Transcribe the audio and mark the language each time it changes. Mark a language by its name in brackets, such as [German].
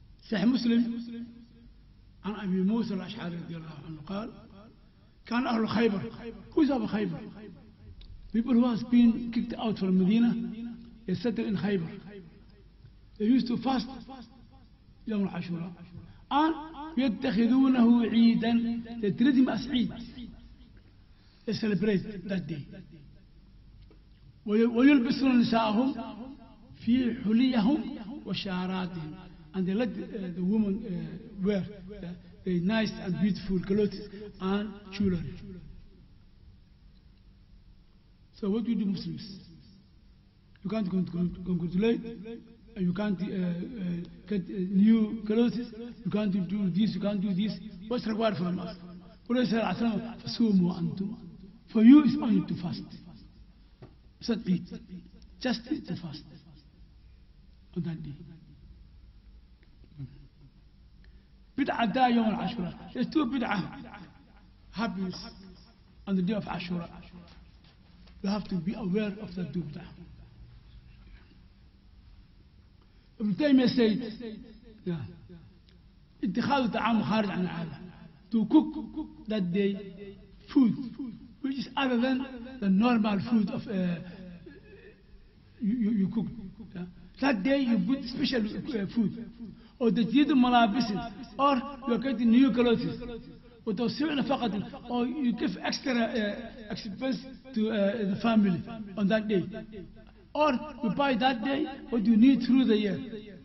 [Arabic] صحيح مسلم عن أبي موسى الأشعري رضي الله عنه قال كان أهل خيبر. [English] Who is Abu Khaybar? People who has been kicked out from Medina, they settled in Khaybar. They used to fast يوم العاشوراء and [Arabic] يتخذونه عيدا. [English] They treat him as Eid. They celebrate that day. [Arabic] ويلبسون نساءهم في حليهم وشعراتهم. [English] And they let the women wear the nice and beautiful clothes and jewelry. So what do you do, Muslims? You can't congratulate, you can't get new clothes, you can't do this, you can't do this. What's required from us? For you it's only to fast. It's not eat, just to fast on that day. Bid'ah da Yawm al-Ashura. There's 2 bid'ah happens on the day of Ashura. You have to be aware of the 2 bid'ah. Ibn Taymiyyah said, yeah, [Arabic] اتخاذ طعام خارج عن العادة. [English] To cook that day food which is other than the normal food of you cook. Yeah. That day you put special food. Or [Arabic] تجديد ملابس, [English] or you are getting new clothes, [Arabic] وتوسعنا فقط, [English] or you give extra expense to the family on that day, or you buy that day what you need through the year.